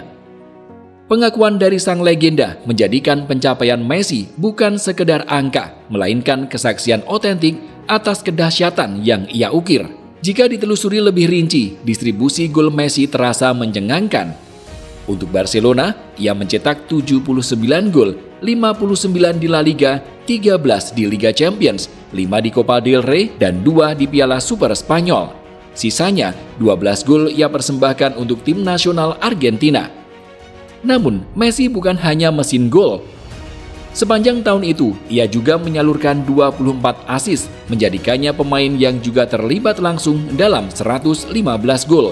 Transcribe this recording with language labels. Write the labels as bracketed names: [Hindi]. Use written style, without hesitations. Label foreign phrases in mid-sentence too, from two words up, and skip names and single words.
[Indonesian] Pengakuan dari sang legenda menjadikan pencapaian Messi bukan sekedar angka, melainkan kesaksian otentik atas kedahsyatan yang ia ukir. Jika ditelusuri lebih rinci, distribusi gol Messi terasa mencengangkan. Untuk Barcelona, ia mencetak 79 gol, 59 di La Liga, 13 di Liga Champions, 5 di Copa del Rey, dan 2 di Piala Super Spanyol. Sisanya, 12 gol ia persembahkan untuk tim nasional Argentina. Namun, Messi bukan hanya mesin gol. Sepanjang tahun itu, ia juga menyalurkan 24 assist, menjadikannya pemain yang juga terlibat langsung dalam 115 gol.